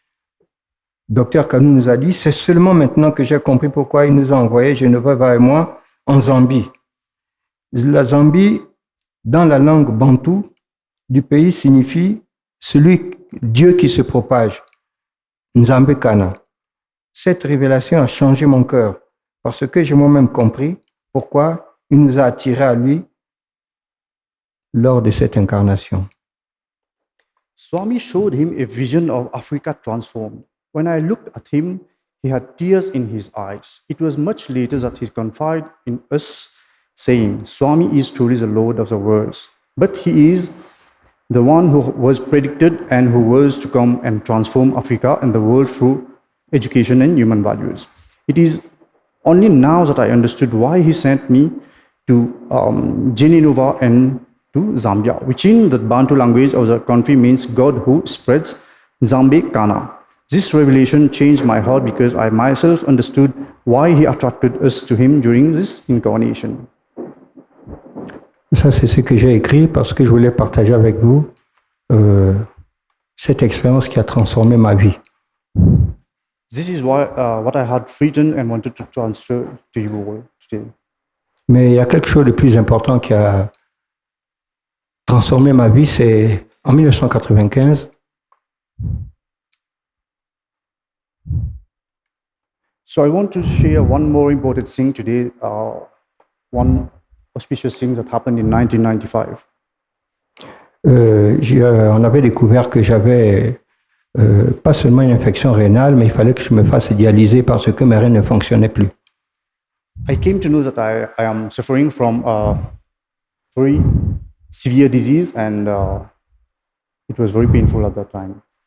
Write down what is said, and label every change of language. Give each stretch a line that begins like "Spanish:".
French: » Dr Kanu nous a dit « C'est seulement maintenant que j'ai compris pourquoi il nous a envoyé Genova et moi en Zambie. » La Zambie, dans la langue bantou du pays, signifie Dieu qui se propage, Nzambe Kana. Cette révélation a changé mon cœur parce que j'ai moi-même compris pourquoi il nous a attirés à lui lors de cette incarnation.
English: Swami showed him a vision of Africa transformed. When I looked at him, he had tears in his eyes. It was much later that he confided in us, saying, Swami is truly the Lord of the worlds, but he is the one who was predicted and who was to come and transform Africa and the world through education and human values. It is only now that I understood why he sent me to Genova and to Zambia, which in the Bantu language of the country means God who spreads, Nzambe Kana. This revelation changed my heart because I myself understood why he attracted us to him during this incarnation.
French: Ça, c'est ce que j'ai écrit parce que je voulais partager avec vous cette expérience qui a transformé ma vie.
English: This is what I had written and wanted to transfer to you today.
French: Mais il y a quelque chose de plus important qui a transformé ma vie, c'est en 1995.
English: So I want to share one more important thing today, one auspicious thing that happened in 1995.
French: On avait découvert que j'avais pas seulement une infection rénale, mais il fallait que je me fasse dialyser parce que mes reins ne fonctionnaient plus.
English: I came to know that I am suffering from a very severe disease and it was very painful at that time.